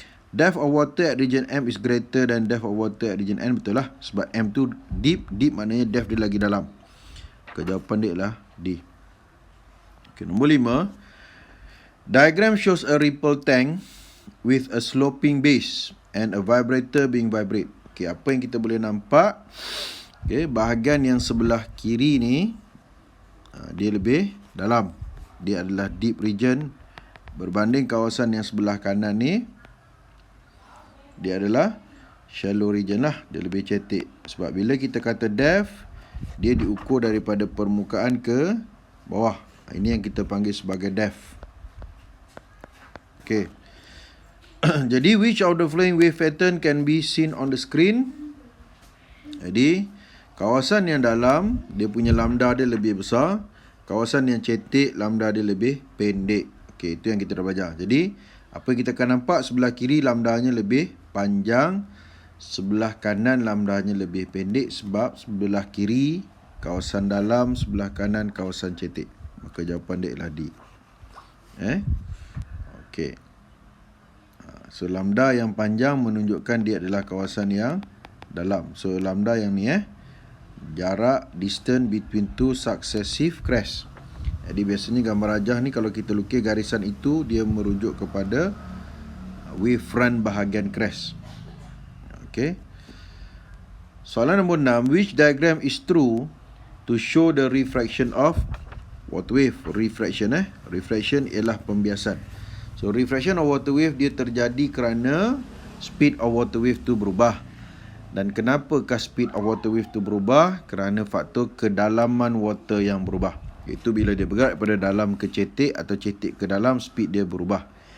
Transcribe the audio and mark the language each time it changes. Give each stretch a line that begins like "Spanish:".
English: Depth of water at region M is greater than depth of water at region N.
Malay: Betul lah, sebab M tu deep maknanya depth dia lagi dalam. Jawapan dia lah D. Okay, nombor 5.
English: Diagram shows a ripple tank with a sloping base and a vibrator being vibrate.
Malay: Okay, apa yang kita boleh nampak? Okay, bahagian yang sebelah kiri ni dia lebih dalam. Dia adalah deep region berbanding kawasan yang sebelah kanan ni dia adalah shallow region lah. Dia lebih cetek. Sebab bila kita kata depth, dia diukur daripada permukaan ke bawah. Ini yang kita panggil sebagai depth. Okay.
English: Jadi which of the following wave pattern can be seen on the screen?
Malay: Jadi kawasan yang dalam dia punya lambda dia lebih besar, kawasan yang cetek lambda dia lebih pendek. Okay, itu yang kita dah belajar. Jadi apa yang kita akan nampak, sebelah kiri lambdanya lebih panjang, sebelah kanan lambdanya lebih pendek, sebab sebelah kiri kawasan dalam, sebelah kanan kawasan cetek. Maka jawapan dia ialah D. Okey. So lambda yang panjang menunjukkan dia adalah kawasan yang dalam. So lambda yang ni jarak,
English: distance between two successive crest.
Malay: Jadi biasanya gambar rajah ni kalau kita lukis garisan itu, dia merujuk kepada wavefront bahagian crest. Okey. Soalan nombor 6,
English: which diagram is true to show the refraction of water wave?
Malay: Refraction refraction ialah pembiasan. So refraction of water wave dia terjadi kerana speed of water wave tu berubah. Dan kenapakah speed of water wave tu berubah? Kerana faktor kedalaman water yang berubah. Iaitu bila dia bergerak daripada dalam ke cetek atau cetek ke dalam, speed dia berubah.